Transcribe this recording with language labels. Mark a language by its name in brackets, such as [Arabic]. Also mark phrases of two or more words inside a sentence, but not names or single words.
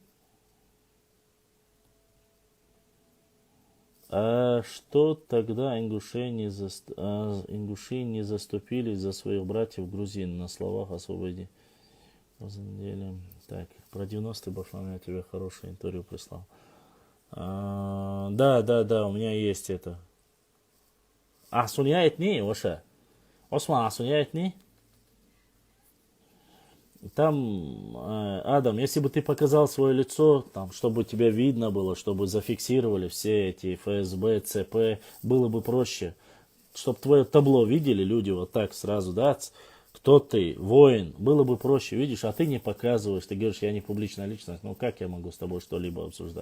[Russian] А что тогда ингуши не заступились за своих братьев грузин на словах освободи? На самом деле, так, про 90-й Башлам я тебе хорошее интервью прислал. Да, у меня есть это. [Ingush] Асунья этни, Оша? Осман, асунья этни? [Russian] Там, Адам, если бы ты показал свое лицо, там, чтобы тебя видно было, чтобы зафиксировали все эти ФСБ, ЦП, было бы проще. Чтобы твое табло видели люди вот так сразу, да, кто ты, воин, было бы проще, видишь, а ты не показываешь, ты говоришь, я не публичная личность, ну как я могу с тобой что-либо обсуждать?